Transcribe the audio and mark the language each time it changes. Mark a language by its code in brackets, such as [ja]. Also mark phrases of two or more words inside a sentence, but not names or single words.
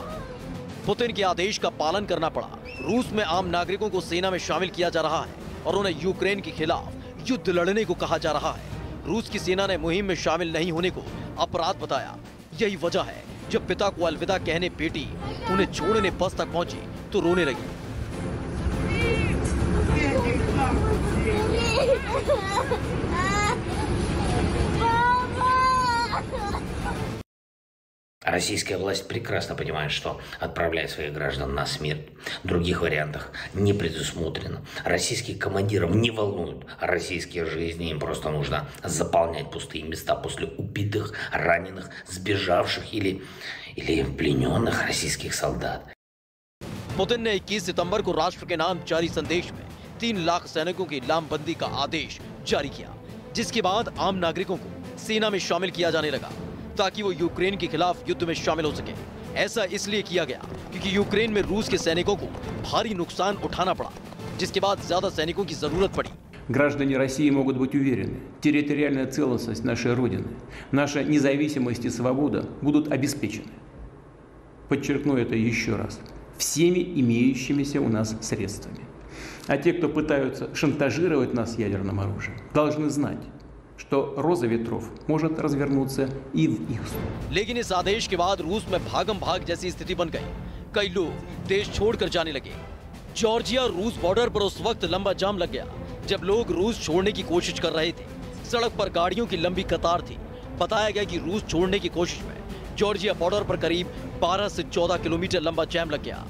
[hi] पुतिन के आदेश का पालन करना पड़ा। रूस में आम नागरिकों को सेना में शामिल किया जा रहा है और उन्हें यूक्रेन के खिलाफ युद्ध लड़ने को कहा जा रहा है। रूस की सेना ने मुहिम में शामिल नहीं होने को अपराध बताया। यही वजह है जब पिता को अलविदा कहने बेटी उन्हें छोड़ने बस तक पहुंची तो रोने लगी। [ru] Российская власть прекрасно понимает, что отправляет своих граждан на смерть. Других вариантов не предусмотрено. Российских командиров не волнуют российские жизни. Им просто нужно заполнять пустые места после убитых, раненых, сбежавших или плененных российских солдат. [hi] पुतिन ने 21 सितंबर को राष्ट्र के नाम जारी संदेश में 3 लाख सैनिकों की लामबंदी का आदेश जारी किया, जिसके बाद आम नागरिकों को सेना में शामिल किया जाने लगा ताकि वो यूक्रेन के खिलाफ युद्ध में शामिल हो सके। ऐसा इसलिए किया गया क्योंकि यूक्रेन में रूस के सैनिकों को भारी नुकसान उठाना पड़ा, जिसके बाद ज्यादा सैनिकों की जरूरत पड़ी। [ru] Граждане России могут быть уверены, территориальная целостность нашей Родины, наша независимость и свобода будут обеспечены. Подчеркну это еще раз. Всеми имеющимися у нас средствами. А те, кто пытаются шантажировать нас ядерным оружием, должны знать, что роза ветров может развернуться и в их сторону. [hi] लेकिन इस आदेश के बाद रूस में भागम भाग जैसी स्थिति बन गई। कई लोग देश छोड़कर जाने लगे। जॉर्जिया रूस बॉर्डर पर उस वक्त लंबा जाम लग गया जब लोग रूस छोड़ने की कोशिश कर रहे थे। सड़क पर गाड़ियों की लंबी कतार थी। बताया गया कि रूस छोड़ने की कोशिश में जॉर्जिया बॉर्डर पर करीब 12 से 14 किलोमीटर लंबा जैम लग गया।